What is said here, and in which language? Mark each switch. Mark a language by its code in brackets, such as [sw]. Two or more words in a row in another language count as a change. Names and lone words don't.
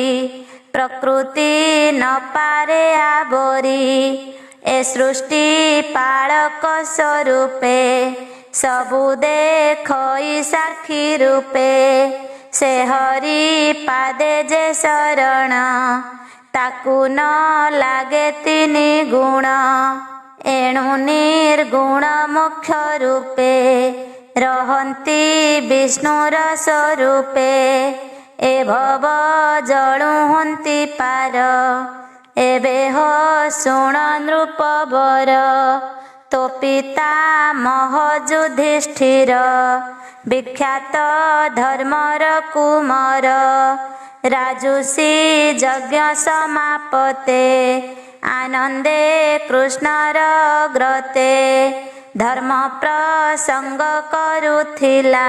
[or] ପ୍ରକୃତି ନ ପାରେ ଆବରୀ, ଏ ସୃଷ୍ଟି ପାଳକ ସ୍ୱରୂପେ। ସବୁ ଦେଖଇ ସାକ୍ଷୀ ରୂପେ, ସେ ହରି ପାଦେ ଯେ ଶରଣ। ତାକୁ ନ ଲାଗେ ତିନି ଗୁଣ, ଏଣୁ ନିର୍ଗୁଣ ମୁଖ୍ୟ ରୂପେ। ରହନ୍ତି ବିଷ୍ଣୁର ସ୍ୱରୂପେ, ଏ ଭବ ଜଳୁ ହନ୍ତି ପାର। ଏବେ ହୋ ଶୁଣ ନୃପବର, ତୋ ପିତା ମହ ଯୁଧିଷ୍ଠିର। ବିଖ୍ୟାତ ଧର୍ମର କୁମାର, ରାଜୁଷୀ ଯଜ୍ଞ ସମାପତେ। ଆନନ୍ଦେ କୃଷ୍ଣର ଗ୍ରତେ, ଧର୍ମ ପ୍ରସଙ୍ଗ କରୁଥିଲା।